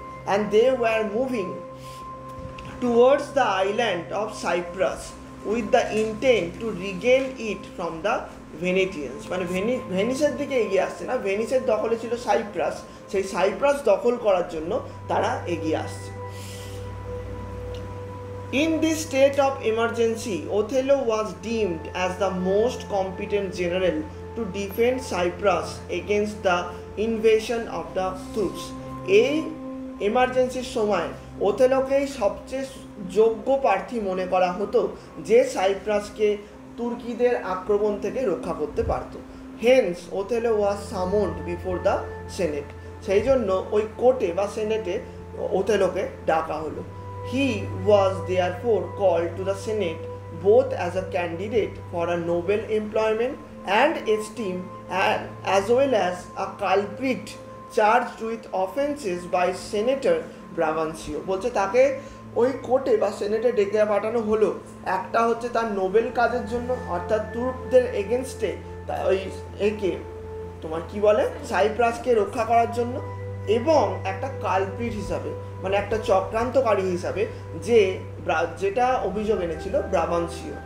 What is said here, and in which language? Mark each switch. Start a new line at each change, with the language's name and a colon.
English: and they were moving towards the island of Cyprus with the intent to regain it from the Venetians,
Bangla: মানে ভেনিসের দিকে এগিয়ে আসছে না, ভেনিসের দখলে ছিল সাইপ্রাস, সেই সাইপ্রাস দখল করার জন্য তারা এগিয়ে আসছে।
English: In this state of emergency, Othello was deemed as the most competent general to defend Cyprus against the invasion of the Turks.
Bangla: এই এমার্জেন্সির সময় ওথেলোকেই সবচেয়ে যোগ্য প্রার্থী মনে করা হতো, যে সাইপ্রাসকে তুর্কিদের আক্রমণ থেকে রক্ষা করতে পারত।
English: hence Othello was summoned before the senate,
Bangla: সেই জন্য ওই কোর্টে বা সেনেটে ওথেলোকে ডাকা হলো।
English: He was therefore called to the Senate both as a candidate for a noble employment and esteemed, and as well as a culprit charged with offences by Senator Brabantio.
Bangla: বলছে তাকে ওই কোর্টে বা সেনেটে ডেকে পাঠানো হলো, একটা হচ্ছে তার নোবেল কাজের জন্য, অর্থাৎ তুর্কদের এগেনস্টে ওই একে তোমার কি বলে সাইপ্রাসকে রক্ষা করার জন্য, এবং একটা কালপ্রিট হিসাবে মানে একটা চক্রান্তকারী হিসাবে যেটা অভিযোগ এনেছিল ব্রাবান্সিও।